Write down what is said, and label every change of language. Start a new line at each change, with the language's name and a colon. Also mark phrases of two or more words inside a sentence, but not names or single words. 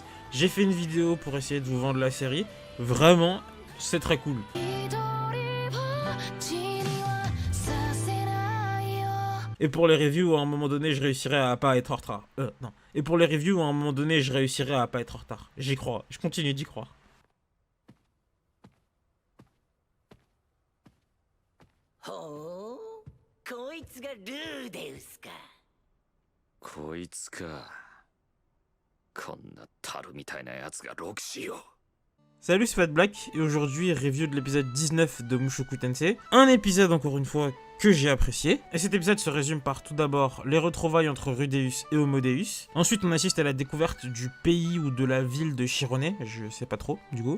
French: J'ai fait une vidéo pour essayer de vous vendre la série. Vraiment, c'est très cool. Et pour les reviews, à un moment donné, je réussirai à pas être en retard. Non. Et pour les reviews, à un moment donné, je réussirai à pas être en retard. J'y crois. Je continue d'y croire.
Japanese: Oh, こいつがルーデウスか。こいつか。こんな樽みたいなやつが6子よ。
French: Salut, c'est Fat Black, et aujourd'hui, review de l'épisode 19 de Mushoku Tensei. Un épisode, encore une fois, que j'ai apprécié. Et cet épisode se résume par tout d'abord les retrouvailles entre Rudeus et Homodeus. Ensuite, on assiste à la découverte du pays ou de la ville de Shirone. Je sais pas trop, du coup.